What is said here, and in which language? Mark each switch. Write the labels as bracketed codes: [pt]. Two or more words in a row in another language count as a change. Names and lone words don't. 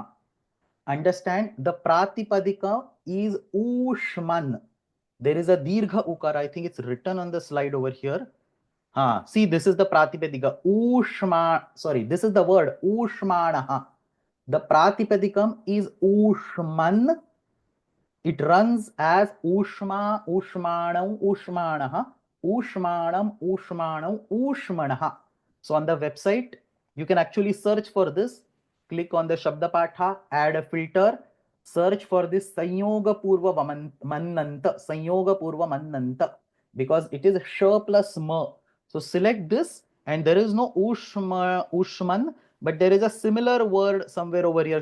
[en] Understand, the pratipadika is ushman. There is a dirgha ukara. I think it's written on the slide over here. See, this is the pratipadika. This is the word ushmanaha. The pratipadikam is ushman. It runs as [sa] ushma, ushmanam, ushmanaha, ushmanam, ushmanam, ushmanaha. [en] So on the website, you can actually search for this. Click on the [sa] Shabda Patha, [en] add a filter, search for this [sa] Sanyoga Purva Mannanta, Sanyoga Purva Mannanta, [en] because it is sh plus ma. So select this, and there is no ushman, but there is a similar word somewhere over here.